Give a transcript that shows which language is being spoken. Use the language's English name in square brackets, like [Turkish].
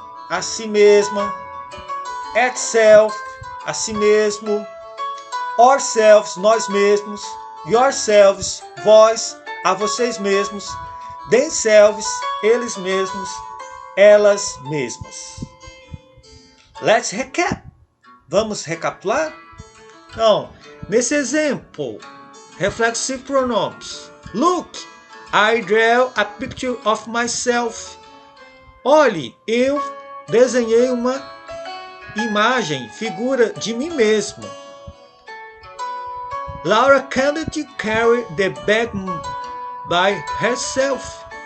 [Portuguese] a si mesma, itself, a si mesmo, ourselves, nós mesmos, yourselves, vós, a vocês mesmos, themselves, eles mesmos, elas mesmas. [English] Let's recap. [Portuguese] Vamos recapitular? Então, nesse exemplo, reflexive pronomes. [English] Look, I drew a picture of myself. [Portuguese] Olhe, eu desenhei uma imagem, figura de mim mesmo. [English] Laura can't carry the bag by herself.